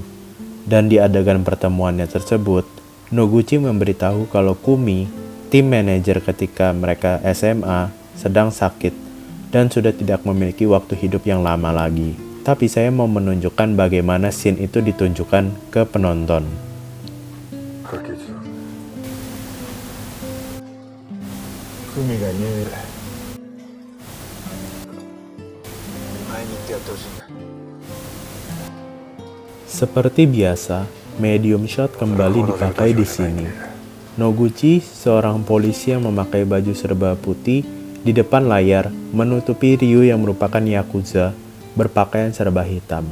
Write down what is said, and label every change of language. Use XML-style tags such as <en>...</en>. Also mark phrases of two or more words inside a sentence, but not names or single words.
<id>Dan di adegan pertemuannya tersebut, Noguchi memberitahu kalau Kumi, tim manajer ketika mereka SMA, sedang sakit dan sudah tidak memiliki waktu hidup yang lama lagi. Tapi saya mau menunjukkan bagaimana scene itu ditunjukkan ke penonton.</id> <ja>海が見える。前に行ってやってほしいんだ。</ja> <id>Seperti biasa, medium shot kembali dipakai di sini. Noguchi, seorang polisi yang memakai baju serba putih, di depan layar menutupi Ryu yang merupakan Yakuza, berpakaian serba hitam.</id>